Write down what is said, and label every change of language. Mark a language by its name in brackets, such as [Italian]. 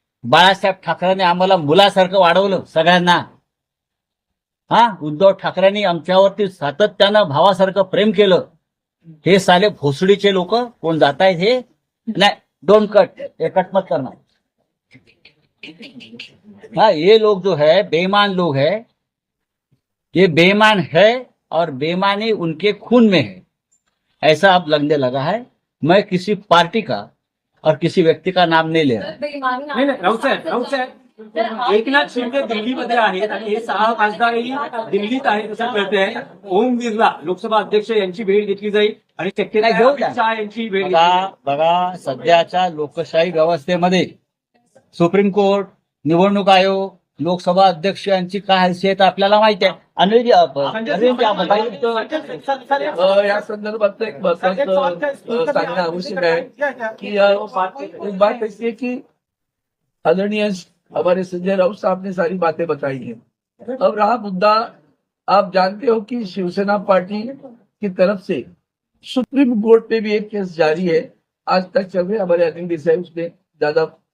[Marathi] बाळासाहेब ठाकरेंनी आम्हाला मुलासारखं वाढवलं सगळ्यांना. हा उद्धव ठाकरेंनी आमच्यावरती सातत्यानं भावासारखं प्रेम केलं. हे साले भोसडीचे लोक कोण जात आहेत हे [Hindi] नहीं, [English] don't cut, [Hindi] ये कट मत करना। हाँ ये लोग जो है बेईमान लोग है, ये बेईमान है और बेईमानी उनके खून में है, ऐसा अब लगने लगा है। मैं किसी पार्टी का और किसी व्यक्ति का नाम नहीं ले रहा। [Marathi] नाही राऊत साहेब एकनाथ शिंदे दिल्लीमध्ये आहेत आणि हे 6 खासदारही दिल्लीत आहेत असं कळतंय. ओम बिर्ला लोकसभा अध्यक्ष यांची भेट घेतली जाईल आणि शक्यता आहे अमित शहा यांची भेट घेतली जाईल. बघा सध्याच्या लोकशाही व्यवस्थेमध्ये सुप्रीम कोर्ट, निवडणूक आयोग, लोकसभा अध्यक्ष यांची काय हैसियत आपल्याला माहिती आहे. अनिल या संदर्भात एक महत्वाचं सांगणं आवश्यक आहे की [Hindi] एक बात ऐसी है कि आदरणीय हमारे संजय राउत साहब ने सारी बातें बताई हैं. अब रहा मुद्दा, आप जानते हो कि शिवसेना पार्टी की तरफ से सुप्रीम कोर्ट पे भी एक केस जारी है, आज तक चल रहे. हमारे अनिल देसाई उसमें ज्यादा